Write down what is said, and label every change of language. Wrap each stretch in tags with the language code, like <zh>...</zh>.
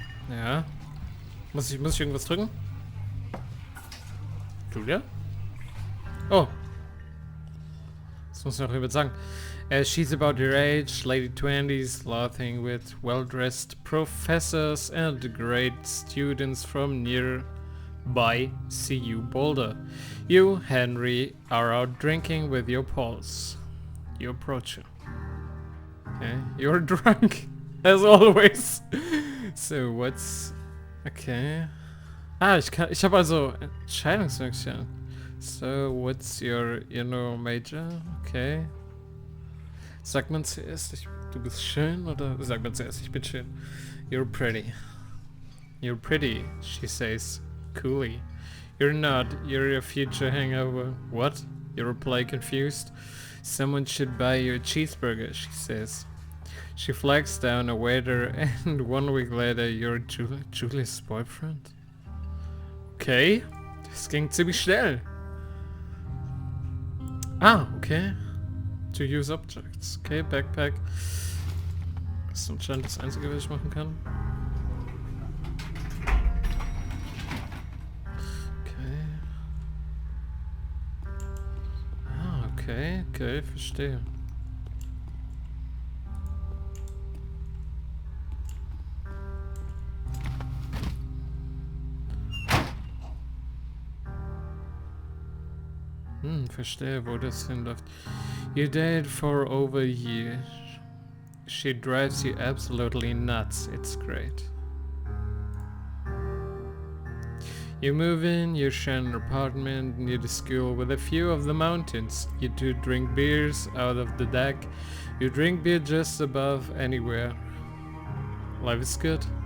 <de>Ja. Muss ich irgendwas drücken? Julia? Oh. Das muss ich noch jemand sagen.</de> <en>She's about your age, late 20s, laughing with well-dressed professors and great students from nearby CU Boulder. You, Henry, are out drinking with your pals. You approach her. Okay, you're drunk, as always. So, what's... Okay.</en> <de>Ah, ich habe also Entscheidungsmöglichkeiten.</de> <en>So, what's your, major? Okay.</en> <de>Sagt man zuerst, du bist schön, oder sagt man zuerst, ich bin schön?</de> <en>You're pretty. You're pretty, she says, coolly. You're not, you're a future hangover. What? You reply confused. Someone should buy you a cheeseburger, she says. She flags down a waiter and 1 week later you're Julia's boyfriend?</en> <de>Okay, das ging ziemlich schnell.</de> <en>Ah, okay. To use objects. Okay, Backpack.</en> <de>Das ist anscheinend das Einzige, was ich machen kann. Okay. Ah, okay, verstehe. Verstehe, wo das hinläuft.</de> <en>You dated for over a year. She drives you absolutely nuts. It's great. You move in, you share an apartment near the school with a view of the mountains. You two drink beers out of the deck. You drink beer just above anywhere. Life is good.</en>